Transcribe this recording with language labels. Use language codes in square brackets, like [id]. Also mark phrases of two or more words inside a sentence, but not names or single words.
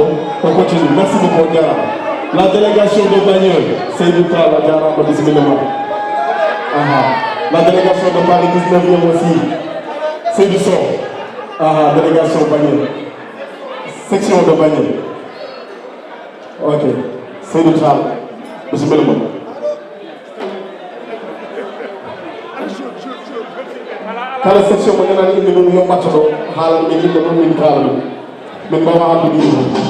[fr] On continue, merci beaucoup Odiara. La délégation de Bagneux, c'est du travail, Odiara, on dit La délégation de Paris 19e aussi, c'est du son. Délégation Bagneux. Section de Bagneux. Ok, c'est du travail. Monsieur Belmont. [ff] Kala section mo ñana indi dum yo matto halal mi inde dum min kala min bawa andu ni